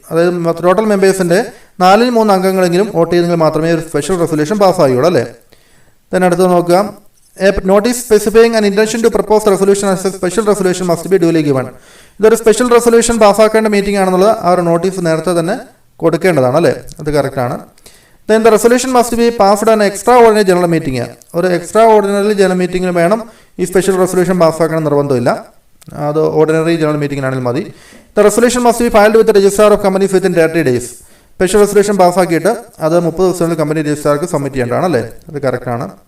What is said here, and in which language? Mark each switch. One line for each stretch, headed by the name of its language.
Malayalam: അതായത് total മെമ്പേഴ്സിൻ്റെ 4/3 അംഗങ്ങളെങ്കിലും vote ചെയ്തെങ്കിൽ മാത്രമേ ഒരു സ്പെഷ്യൽ റെസൊല്യൂഷൻ പാസ്സാകുള്ളൂ അല്ലേ.
English: then
Malayalam: അടുത്ത് നോക്കുക,
English: A notice specifying an intention to propose resolution as a special resolution must be duly given.
Malayalam: ഇതൊരു സ്പെഷ്യൽ റെസൊല്യൂഷൻ പാസ്സാക്കേണ്ട മീറ്റിംഗ് ആണെന്നുള്ളത് ആ ഒരു നോട്ടീസ് നേരത്തെ തന്നെ കൊടുക്കേണ്ടതാണ് അല്ലേ, അത് കറക്റ്റാണ്.
English: then the resolution must be passed on extraordinary general meeting.
Malayalam: ഒരു എക്സ്ട്രാ ഓർഡിനറി ജനറൽ മീറ്റിംഗിന് വേണം ഈ സ്പെഷ്യൽ റെസൊല്യൂഷൻ പാസ്സാക്കണം നിർബന്ധമില്ല, അത് ഓർഡിനറി ജനറൽ മീറ്റിംഗിനാണെങ്കിൽ മതി.
English: The resolution must be filed with registrar of companies within 30 days.
Malayalam: Special resolution പാസ്സാക്കിയിട്ട് അത് 30 ദിവസങ്ങളിൽ company രജിസ്ട്രാർക്ക് submit ചെയ്യേണ്ടതാണ് അല്ലേ, അത് കറക്റ്റാണ്.